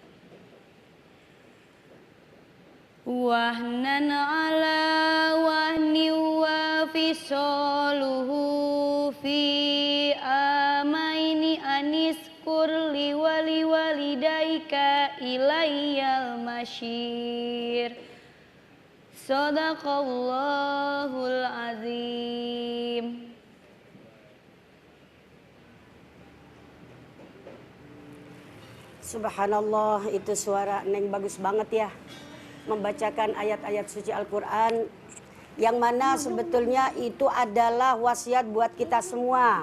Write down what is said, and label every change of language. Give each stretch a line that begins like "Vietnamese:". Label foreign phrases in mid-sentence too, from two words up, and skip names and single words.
Arabic: وفصاله في عامين أن اشكر لي ولوالديك إلي المصير. صدق الله العظيم.
Indonesian: Subhanallah, itu suara Neng bagus banget ya. Membacakan ayat-ayat suci Al-Quran yang mana sebetulnya itu adalah wasiat buat kita semua.